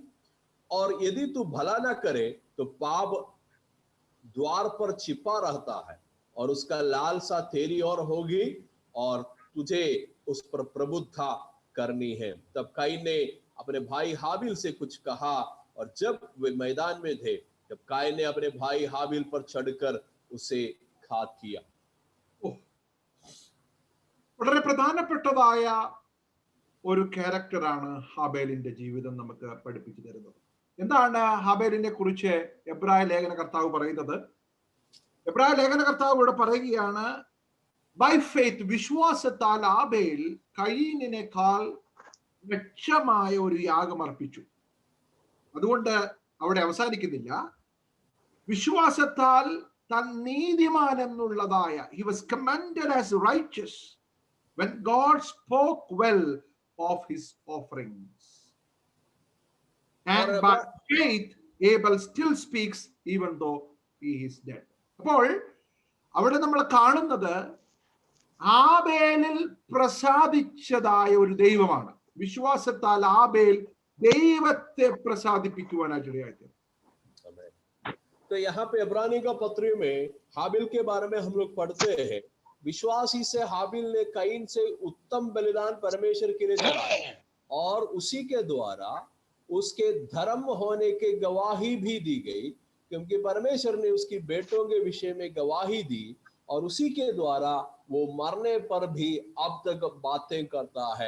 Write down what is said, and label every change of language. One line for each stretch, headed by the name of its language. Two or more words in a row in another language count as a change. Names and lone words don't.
Hindi: और यदि तू भला ना करे तो पाप द्वार पर छिपा रहता है, और उसका लालसा तेरी ओर होगी, और तुझे उस पर प्रभुता करनी है। तब काइन ने अपने भाई हाबिल से कुछ कहा, और जब वे मैदान में थे, तब काइन ने अपने भाई हाबिल पर चढ़कर उसे घात किया।
Malayalam: വളരെ പ്രധാനപ്പെട്ടതായ ഒരു ക്യാരക്ടറാണ് ഹാബേലിന്റെ ജീവിതം നമുക്ക് പഠിപ്പിച്ചു തരുന്നത്. എന്താണ് ഹാബേലിനെ കുറിച്ച് എബ്രായ ലേഖനകർത്താവ് പറയുന്നത്? എബ്രായ ലേഖനകർത്താവ് ഇവിടെ പറയുകയാണ്,
English: by faith,
Malayalam: വിശ്വാസത്താൽ ആബേൽ കയീനിനേക്കാൾ മെച്ചമായ ഒരു യാഗം അർപ്പിച്ചു. അതുകൊണ്ട് അവിടെ അവസാനിക്കുന്നില്ല. വിശ്വാസത്താൽ താൻ നീതിമാൻ എന്നുള്ളതായ,
English: he was commended as righteous when God spoke well of his offerings.
Hindi: और
English: And by faith, Abel still speaks even though he is dead.
Malayalam: അപ്പോൾ അവിടെ നമ്മൾ കാണുന്നത് ആബേലിൽ പ്രസാദിച്ചതായ ഒരു ദൈവമാണ്. വിശ്വാസത്താൽ ആബേൽ ദൈവത്തെ പ്രസാദിപ്പിക്കുവാനായിട്ട്.
Hindi: तो यहाँ पे इब्रानी का पत्री में हाबिल के बारे में हम लोग पढ़ते हैं, विश्वासी से हाबिल ने कईन से उत्तम बलिदान परमेश्वर के लिए चढ़ाया और उसी के द्वारा उसके धर्म होने के गवाही भी दी गई, क्योंकि परमेश्वर ने उसकी बेटों के विषय में गवाही दी और उसी के द्वारा वो मरने पर भी अब तक बातें करता है।